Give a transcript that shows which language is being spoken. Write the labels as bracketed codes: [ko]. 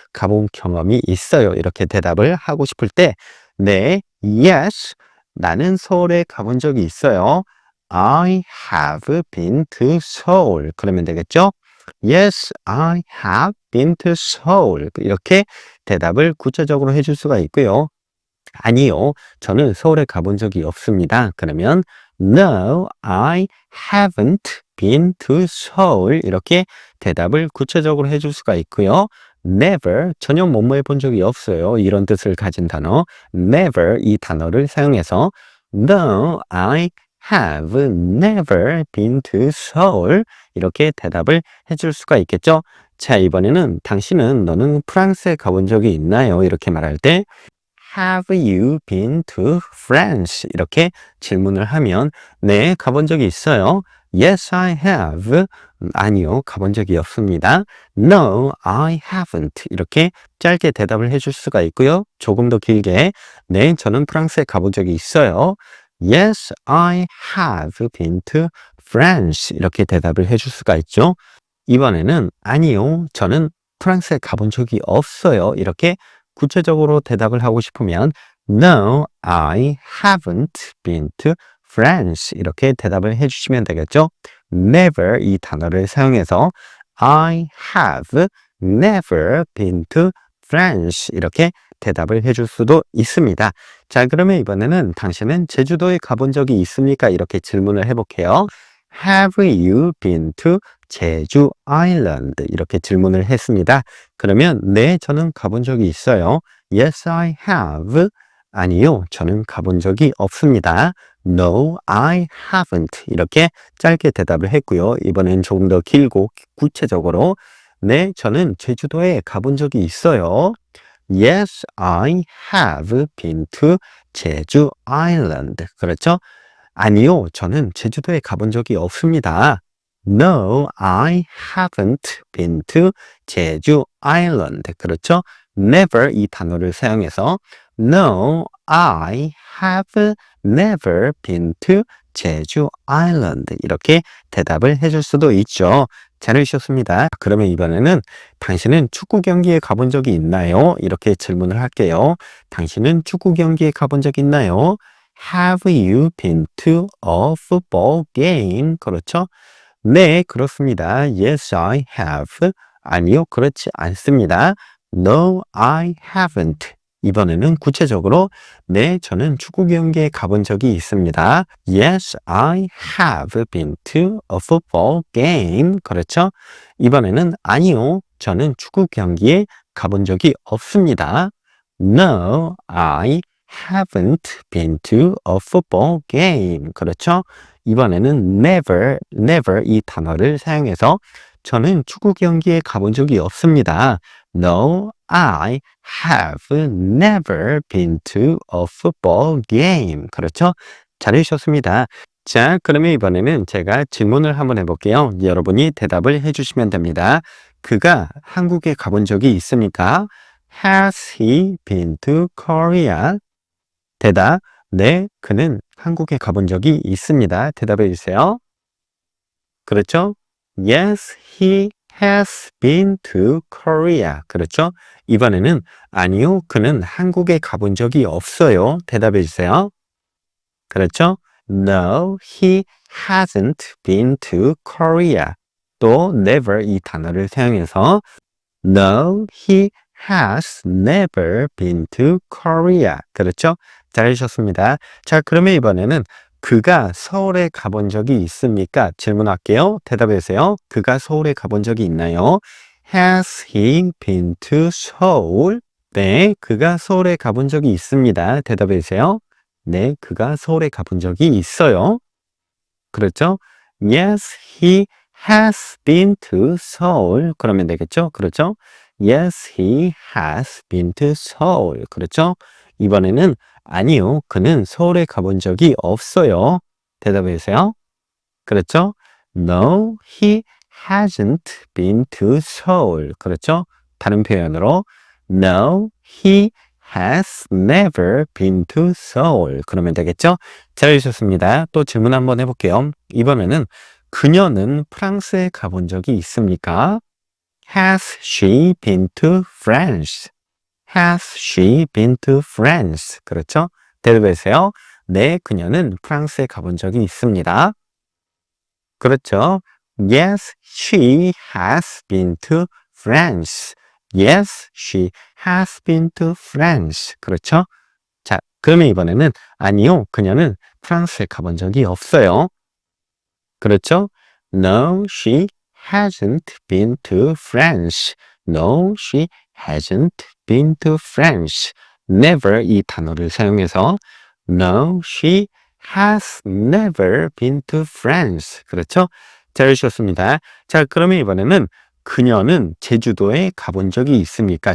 [ko] 가본 경험이 있어요. 이렇게 대답을 하고 싶을 때 네, [en] yes, [ko] 나는 서울에 가본 적이 있어요. [en] I have been to Seoul. [ko] 그러면 되겠죠? [en] Yes, I have been to Seoul. [ko] 이렇게 대답을 구체적으로 해줄 수가 있고요. 아니요, 저는 서울에 가본 적이 없습니다. 그러면 [en] No, I haven't been to Seoul. [ko] 이렇게 대답을 구체적으로 해줄 수가 있고요. Never, 전혀 뭐뭐 해본 적이 없어요. 이런 뜻을 가진 단어 [en] Never [ko] 이 단어를 사용해서 [en] No, I have never been to Seoul. [ko] 이렇게 대답을 해줄 수가 있겠죠. 자, 이번에는 당신은 너는 프랑스에 가본 적이 있나요? 이렇게 말할 때 [en] Have you been to France? [ko] 이렇게 질문을 하면 네, 가본 적이 있어요. [en] Yes, I have. [ko] 아니요, 가본 적이 없습니다. [en] No, I haven't. [ko] 이렇게 짧게 대답을 해줄 수가 있고요. 조금 더 길게 네, 저는 프랑스에 가본 적이 있어요. [en] Yes, I have been to France. [ko] 이렇게 대답을 해줄 수가 있죠. 이번에는 아니요, 저는 프랑스에 가본 적이 없어요. 이렇게 구체적으로 대답을 하고 싶으면 [en] No, I haven't been to France. [ko] 이렇게 대답을 해주시면 되겠죠. [en] Never [ko] 이 단어를 사용해서 [en] I have never been to France. [ko] 이렇게 대답을 해줄 수도 있습니다. 자, 그러면 이번에는 당신은 제주도에 가본 적이 있습니까? 이렇게 질문을 해볼게요. [en] Have you been to 제주 아일랜드? [ko] 이렇게 질문을 했습니다. 그러면 네, 저는 가본 적이 있어요. [en] Yes, I have. [ko] 아니요, 저는 가본 적이 없습니다. [en] No, I haven't. [ko] 이렇게 짧게 대답을 했고요. 이번엔 조금 더 길고 구체적으로 네, 저는 제주도에 가본 적이 있어요. [en] Yes, I have been to 제주 Island. [ko] 그렇죠? 아니요, 저는 제주도에 가본 적이 없습니다. [en] No, I haven't been to 제주 Island. [ko] 그렇죠? [en] Never 이 단어를 사용해서 No, I have never been to 제주 Island. [ko] 이렇게 대답을 해줄 수도 있죠. 잘해주셨습니다. 그러면 이번에는 당신은 축구 경기에 가본 적이 있나요? 이렇게 질문을 할게요. 당신은 축구 경기에 가본 적 있나요? [en] Have you been to a football game? [ko] 그렇죠? 네, 그렇습니다. [en] Yes, I have. [ko] 아니요, 그렇지 않습니다. [en] No, I haven't. [ko] 이번에는 구체적으로 네, 저는 축구 경기에 가본 적이 있습니다. [en] Yes, I have been to a football game. [ko] 그렇죠? 이번에는 아니요, 저는 축구 경기에 가본 적이 없습니다. [en] No, I haven't been to a football game. [ko] 그렇죠? 이번에는 never 이 단어를 사용해서 저는 축구 경기에 가본 적이 없습니다. [en] No, I have never been to a football game. [ko] 그렇죠? 잘해주셨습니다. 자, 그러면 이번에는 제가 질문을 한번 해볼게요. 여러분이 대답을 해주시면 됩니다. 그가 한국에 가본 적이 있습니까? [en] Has he been to Korea? [ko] 대답, 네, 그는 한국에 가본 적이 있습니다. 대답해 주세요. 그렇죠? [en] Yes, he has been to Korea. [ko] 그렇죠? 이번에는 아니요, 그는 한국에 가본 적이 없어요. 대답해 주세요. 그렇죠? [en] No, he hasn't been to Korea. [ko] 또 [en] never [ko] 이 단어를 사용해서 [en] No, he has never been to Korea. [ko] 그렇죠? 잘해주셨습니다. 자, 그러면 이번에는 그가 서울에 가본 적이 있습니까? 질문할게요. 대답해 주세요. 그가 서울에 가본 적이 있나요? [en] Has he been to Seoul? [ko] 네, 그가 서울에 가본 적이 있습니다. 대답해 주세요. 네, 그가 서울에 가본 적이 있어요. 그렇죠? [en] Yes, he has been to Seoul. [ko] 그러면 되겠죠? 그렇죠? [en] Yes, he has been to Seoul. [ko] 그렇죠? 이번에는 아니요, 그는 서울에 가본 적이 없어요. 대답해 주세요. 그렇죠? [en] No, he hasn't been to Seoul. [ko] 그렇죠? 다른 표현으로 [en] No, he has never been to Seoul. [ko] 그러면 되겠죠? 잘해주셨습니다. 또 질문 한번 해볼게요. 이번에는 그녀는 프랑스에 가본 적이 있습니까? [en] Has she been to France? Has she been to France? [ko] 그렇죠? 대답해주세요. 네, 그녀는 프랑스에 가본 적이 있습니다. 그렇죠? [en] Yes, she has been to France. Yes, she has been to France. [ko] 그렇죠? 자, 그러면 이번에는 아니요, 그녀는 프랑스에 가본 적이 없어요. 그렇죠? [en] No, she hasn't been to France. No, she hasn't been to France. Never [ko] 이 단어를 사용해서 [en] No, she has never been to France. [ko] 그렇죠? 잘해주셨습니다. 자, 그러면 이번에는 그녀는 제주도에 가본 적이 있습니까?